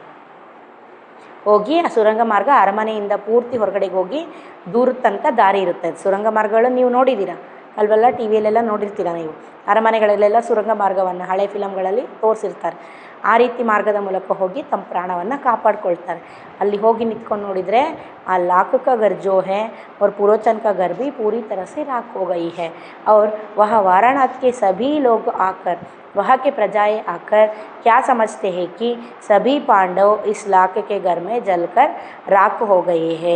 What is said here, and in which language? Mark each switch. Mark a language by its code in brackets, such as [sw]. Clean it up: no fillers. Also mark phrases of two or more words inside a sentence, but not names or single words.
[kn] ಹೋಗಿ ಆ ಸುರಂಗ ಮಾರ್ಗ ಅರಮನೆಯಿಂದ ಪೂರ್ತಿ ಹೊರಗಡೆಗೆ ಹೋಗಿ ದೂರದ ತನಕ ದಾರಿ ಇರುತ್ತೆ. ಸುರಂಗ ಮಾರ್ಗಗಳನ್ನು ನೀವು ನೋಡಿದ್ದೀರಾ ಅಲ್ವಲ್ಲ, ಟಿ ವಿಯಲ್ಲೆಲ್ಲ ನೋಡಿರ್ತೀರ ನೀವು. ಅರಮನೆಗಳಲ್ಲೆಲ್ಲ ಸುರಂಗ ಮಾರ್ಗವನ್ನು ಹಳೆ ಫಿಲಮ್ಗಳಲ್ಲಿ ತೋರಿಸಿರ್ತಾರೆ. ಆ ರೀತಿ ಮಾರ್ಗದ ಮೂಲಕ ಹೋಗಿ ತಮ್ಮ ಪ್ರಾಣವನ್ನು ಕಾಪಾಡ್ಕೊಳ್ತಾರೆ. ಅಲ್ಲಿ ಹೋಗಿ ನಿಂತ್ಕೊಂಡು ನೋಡಿದರೆ ಆ [hi] लाख का घर जो है और पुरोचन का घर भी पूरी तरह से राख हो गई है और वह वाराणसी के सभी लोग आकर, वहाँ के प्रजाएं आकर क्या समझते हैं कि सभी पांडव इस लाख के घर में जलकर राख हो गए हैं।